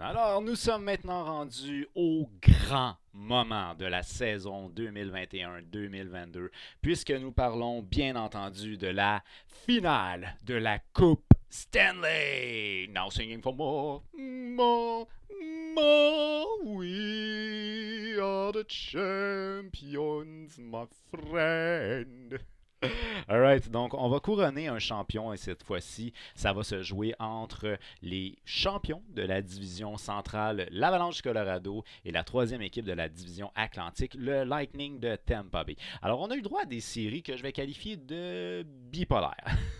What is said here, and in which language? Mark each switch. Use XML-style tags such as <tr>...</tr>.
<fr>Alors, nous sommes maintenant rendus au grand moment de la saison 2021-2022, puisque nous parlons bien entendu de la finale de la Coupe Stanley.</fr> <en>Now singing for more, more, more. We are the champions, my friend.</en> <fr>Alright, donc on va couronner un champion et cette fois-ci, ça va se jouer entre les champions de la division centrale, l'Avalanche du Colorado, et la troisième équipe de la division Atlantique, le Lightning de Tampa Bay. Alors on a eu droit à des séries que je vais qualifier de bipolaires.</fr>